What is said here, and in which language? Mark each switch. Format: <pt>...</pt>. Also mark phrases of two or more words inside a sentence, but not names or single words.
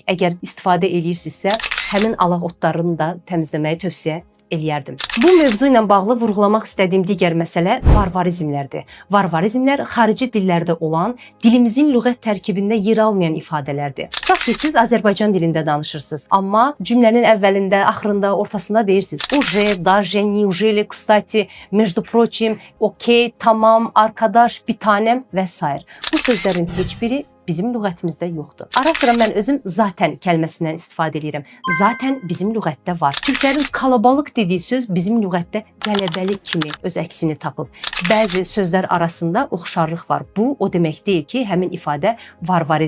<az>Əgər istifadə eləyirsinizsə, həmin alaq otlarını da təmizləməyi tövsiyə eləyərdim. Bu mövzu ilə bağlı vurğulamaq istədiyim digər məsələ varvarizmlərdir. Varvarizmlər xarici dillərdə olan, dilimizin lüğət tərkibində yer almayan ifadələrdir. Tutaq ki, siz Azərbaycan dilində danışırsınız, amma cümlənin əvvəlində, axırında, ortasında deyirsiniz.</az> <ru>Уже, даже, неужели, кстати, между прочим, окей,</ru> <tr>tamam, arkadaş, bir tanem və s.</tr> <az>Bu sözlərin heç biri bizim lüğətimizdə yoxdur. Ara sıra mən özüm zaten kəlməsindən istifadə edirəm. Zaten bizim lüğətdə var. Türklərin kalabalıq dediyi söz bizim lüğətdə qələbəli kimi öz əksini tapıb. Bəzi sözlər arasında oxşarlıq var. Bu o demək deyil ki, həmin ifadə varvarizmdir.</az>